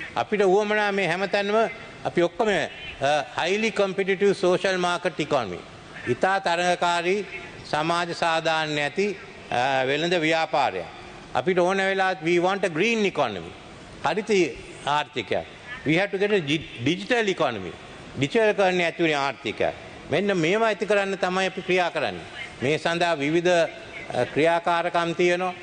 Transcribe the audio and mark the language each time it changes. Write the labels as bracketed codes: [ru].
[si] අපිට උවමනා මේ හැමතැනම අපි ඔක්කොම [en] highly competitive social market economy. [si] ඉතා තරඟකාරී සමාජ සාධාරණ ඇති වෙළඳ ව්‍යාපාරයක්. අපිට ඕන වෙලාවත් [en] we want a green economy. [si] Haritha ආර්ථිකයක්. [en] We have to get a digital economy. [si] Digital කරන්න ඇති වෙන ආර්ථිකය. මෙන්න මේවා ඇති කරන්න තමයි අපි ක්‍රියා කරන්නේ. මේ සඳහා විවිධ ක්‍රියාකාරකම් තියෙනවා.